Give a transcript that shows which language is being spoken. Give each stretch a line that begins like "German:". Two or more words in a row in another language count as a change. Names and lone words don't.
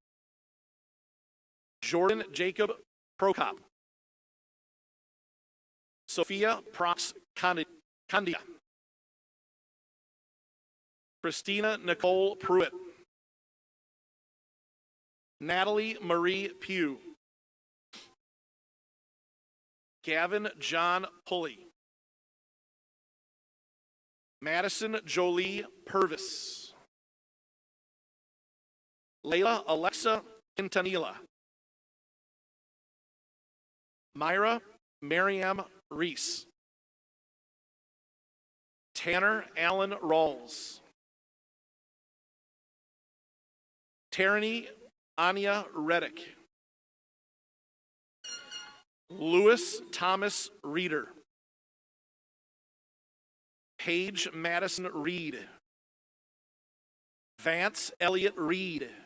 English: Jordan Jacob Prokop, Sophia Prox Candia, Christina Nicole Pruitt, Natalie Marie Pugh, Gavin John Pulley, Madison Jolie Purvis, Layla Alexa Quintanilla, Myra Mariam Reese, Tanner Allen Rawls, Tarani Anya Reddick, Lewis Thomas Reeder, Paige Madison Reed, Vance Elliott Reed,